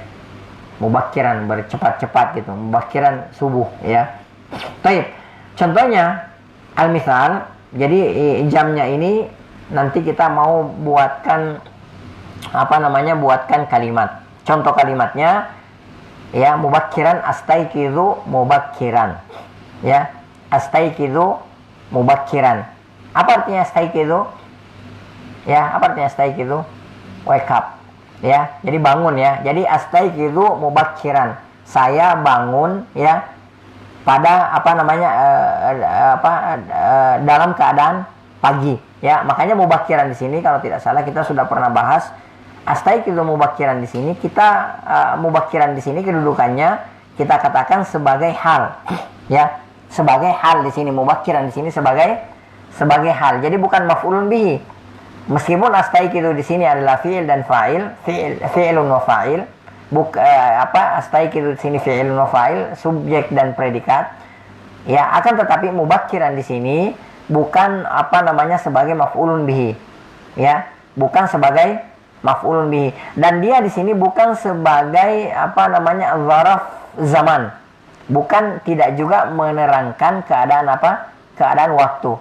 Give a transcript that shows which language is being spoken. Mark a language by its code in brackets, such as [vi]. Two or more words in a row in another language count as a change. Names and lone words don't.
[id] Mubakkiran, bercepat-cepat gitu, mubakkiran subuh, ya. Baik. Contohnya al-misal. Jadi jamnya ini nanti kita mau buatkan buatkan kalimat. Contoh kalimatnya, ya, [ar] مبكرا أستيقظ مبكرا, ya, أستيقظ مبكرا. [id] Apa artinya astaikizu? Ya, apa artinya astaikizu? [en] Wake up, [id] ya. Jadi bangun, ya. Jadi [ar] أستيقظ مبكرا, [id] saya bangun, ya, pada dalam keadaan pagi, ya. Makanya mubakkiran di sini kalau tidak salah kita sudah pernah bahas. [ar] أستيقظ مبكرا [id] di sini kita mubakkiran di sini kedudukannya kita katakan sebagai hal, ya, sebagai hal di sini. Mubakkiran di sini sebagai hal. Jadi bukan [ar] مفعول به. [id] Meskipun astaikizu di sini adalah fi'il dan fa'il, [ar] فعل وفاعل. [id] Astaikizu di sini [ar] فعل وفاعل, [id] subjek dan predikat. Ya, akan tetapi mubakkiran di sini bukan sebagai [ar] مفعول به. [id] Ya, bukan sebagai [ar] مفعول به, [id] dan dia di sini bukan sebagai [ar] ظرف زمان, [id] bukan, tidak juga menerangkan keadaan keadaan waktu.